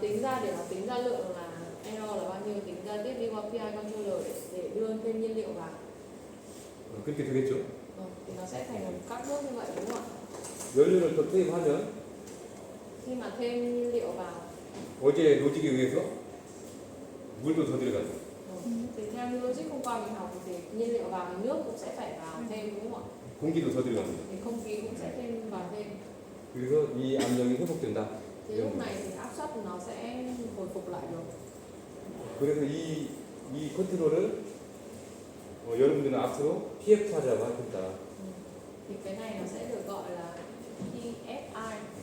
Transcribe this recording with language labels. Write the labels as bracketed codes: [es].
[vi] tính ra để nó tính ra lượng là error là bao nhiêu, tính ra tiếp đi qua PI controller để đưa thêm nhiên liệu vào. [ko] 그렇게 되겠죠. [vi] Thì nó sẽ thành các bước như vậy đúng không ạ? [ko] 연료를 더 투입하면 [vi] Khi mà thêm nhiên liệu vào [ko] 어제 로직에 의해서 물도 더 들어가죠. [vi] thì theo như logic hôm qua mình học thì nhiên liệu vào thì nước cũng sẽ phải vào thêm đúng không ạ? [ko] 공기도 더 들어갑니다. [vi] Thì không khí cũng sẽ thêm vào thêm. [ko] 그래서 이 압력이 회복된다. [vi] Thì lúc này thì áp suất nó sẽ hồi phục lại được. [ko] 그래서 이 컨트롤을 여러분들은 앞으로 PFR이라고 할 겁니다. [vi] Thì cái này nó sẽ được gọi là PFI.